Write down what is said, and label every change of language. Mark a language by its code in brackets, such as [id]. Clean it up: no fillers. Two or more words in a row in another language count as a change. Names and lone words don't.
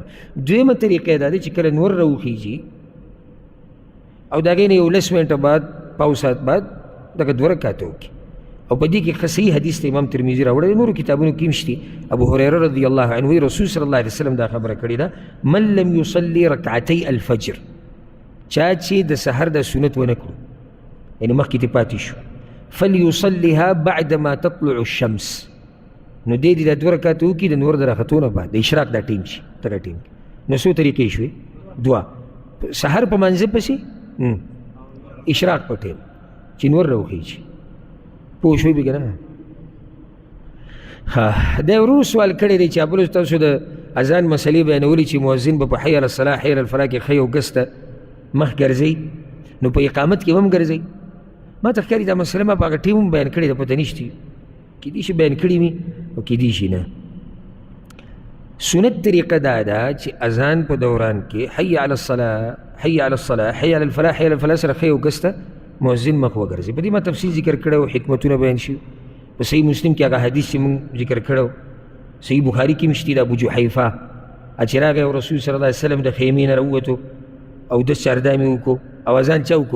[ps] دویمه طریقه دا ده چې کله نور راوخیږي او د هغې نه یو 10 منټه بعد پاو ساعت بعد دغه دوه رکعته وکړي. او په دې کې ښه صحیح حدیث ته امام ترمذي راوړی، نورو کتابونو کې هم شته. ابو هریره [ar] رضی الله عنه [ps] وایي رسول [ar] صلی الله علیه وسلم [ps] دا خبره کړې ده [ar] من لم یصلي رکعتي الفجر، [ps] چا چې د سحر د سنت ونه کړو یعنې مخکې ترې پاتې شو [ar] فليصلها بعد ما تطلع الشمس. [ps] نو دې د 2 رکعات وکړي د نور د راختونه بعد د اشراق دا ټیم شي دغه ټیم. نو څو طریقې شوې؟ 2. سحر په منځ پسې اشراق په ټیم چې نور راوخیږي. پوه شوې به که نه؟ ها دا ورور سوال کړی دی چې ابلو تاسو د اذان مسلې بیانولي چې مؤذن به په [ar] حي علی الصلاة حي علی الفلاح [ps] کې ښی او ګس ته مخ ګرځوي، نو په اقامت کې هم ګرځوي. ما ته ښکاري دا مسله ما په هغه ټیم هم بیان کړې ده، پته نشته کیدای شي بیان کړي وي او کیدای شي نه. سنت طریقه دا ده چې اذان په دوران کې [ar] حي علی الصلاة حي علی الصلاة حي علی الفلاح حي علی الفلاح [ps] سره ښی او ګس ته مؤذن مخ وګرځي. په دې ما تفصیل ذکر کړی او حکمتونه بیان شي. په صحیح مسلم کې هغه حدیث چې موږ ذکر کړو، صحیح بخاري کې مشتي د ابو جحیفه چې راغی او رسول [ar] صلی الله علیه وسلم [ps] د خیمې نه راووتو او د چاردامې وکړو او اذان چا وکړو؟